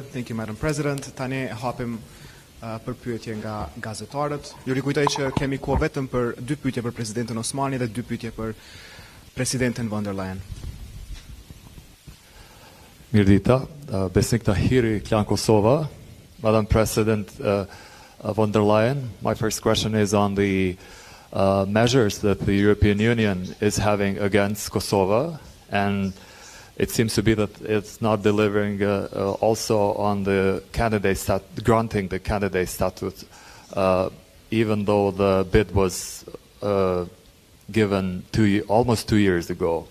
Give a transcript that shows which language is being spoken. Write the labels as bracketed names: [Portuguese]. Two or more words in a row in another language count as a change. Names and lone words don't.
[English] Thank you, Madam President. [Albanian] Tani hapim për pyetje nga gazetarët. Ju rikujtoj që kemi kohë vetëm për 2 pyetje për Presidentën Osmani dhe 2 pyetje për Presidentën von der Leyen. Mirdita, Besnik Tahiri, Klan Kosovo. [English] Madam President von der Leyen, my first question is on the measures that the European Union is having against Kosovo, and it seems to be that it's not delivering also on the granting the candidate status, even though the bid was given almost 2 years ago.